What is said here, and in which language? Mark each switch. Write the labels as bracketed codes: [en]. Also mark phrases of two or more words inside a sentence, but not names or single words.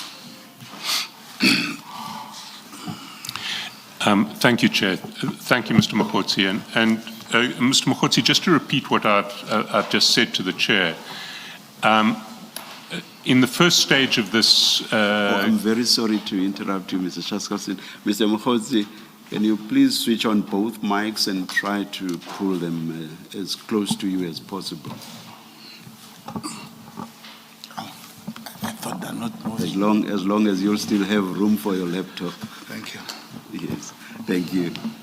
[en] Thank you, Chair. Thank you, Mr. Mogotsi. And Mr. Mogotsi, just to repeat what I've just said to the Chair, in the first stage of this... I'm very sorry to interrupt you, Mr. Chaskalson. Mr. Mogotsi, can you please switch on both mics and try to pull them as close to you as possible? I thought they're not moving. As long as you'll still have room for your laptop. Thank you. Yes, thank you.